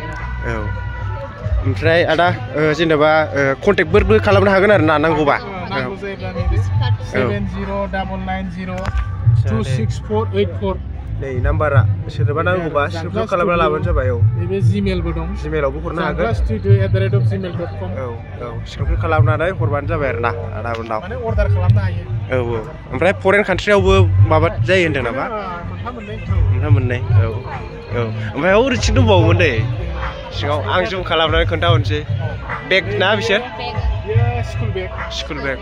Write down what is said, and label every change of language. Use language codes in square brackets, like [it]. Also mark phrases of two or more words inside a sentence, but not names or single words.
[brx] ओमफ्राय आदा जेनेबा कन्टेक्टफोरबो खालामनो हागोन आरो ना नांगौबा नांगौ जायोब्ला नैबे 7099026484 नै नाम्बारा सोरबा नांगौबा सेभ खालामना लाबानो जाबाय नैबे जिमेलबो दं जिमेलावबो हरनो हागोन studio@gmail.com सेभ खालामनानै हरबानो जाबाय आरो ना आदामोननाव माने अर्डार खालामनो हायो ओमफ्राय [en] foreign countryआवबो [brx] माबा जायो होनदों नामा मोनथाम मोननै ओमफ्राय ओरैथिं दंबावोमोन दै सिगाङाव आं जुम खालामनानै खोन्थाहरनोसै बेग ना बिसोर [en] school bag